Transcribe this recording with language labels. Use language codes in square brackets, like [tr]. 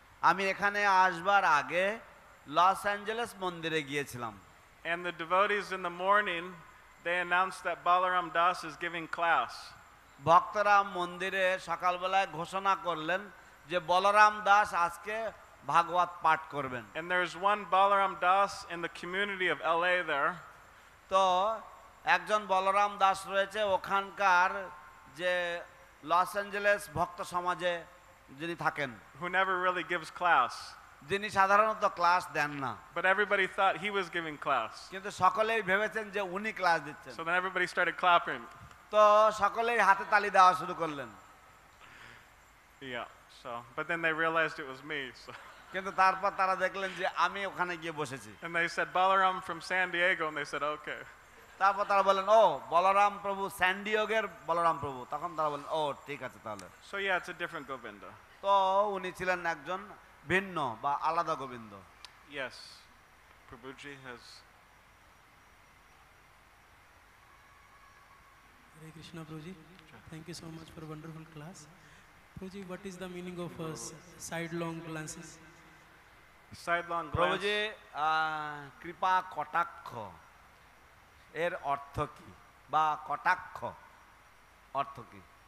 [bn] আমি এখানে আসবার আগে লস অ্যাঞ্জেলেস মন্দিরে গিয়েছিলাম। [en] And the devotees in the morning, they announced that Balaram Das is giving class. [bn] ভক্তরা মন্দিরে সকালবেলায় ঘোষণা করলেন যে বলরাম দাস আজকে ভাগবত পাঠ করবেন। [en] And there's one Balaram Das in the community of LA there. [bn] তো একজন বলরাম দাস রয়েছে ওখানকার যে লস অ্যাঞ্জেলেস ভক্ত সমাজে যিনি থাকেন, [en] who never really gives class. [bn] যিনি সাধারণত ক্লাস দেন না। [en] But everybody thought he was giving class. [bn] কিন্তু সকলেই ভেবেছেন যে উনি ক্লাস দিচ্ছেন। [en] So then everybody started clapping. [bn] তো সকলেই হাতে তালি দেওয়া শুরু করলেন। [en] Yeah. But then they realized it was me. So. [bn] কিন্তু তারপর তারা দেখলেন যে আমি ওখানে গিয়ে বসেছি। [en] And they said Balaram from San Diego, and they said okay. [bn] তারপর তারা বললেন ও বলরাম প্রভু স্যান ডিয়েগোর বলরাম প্রভু, তখন তারা বললেন ও ঠিক আছে তাহলে। [en] So yeah, it's a different Govinda. [bn] তো উনি ছিলেন একজন ভিন্ন বা আলাদা Govinda. [en] Yes. Prabhuji has. Hare Krishna Prabhuji. Thank you so much for a wonderful class. Prabhuji, what is the meaning of sidelong glances? Sidelong glance. [bn] প্রভুজি কৃপা কটাক্ষ এর অর্থ কি, বা কটাক্ষ অর্থ কি?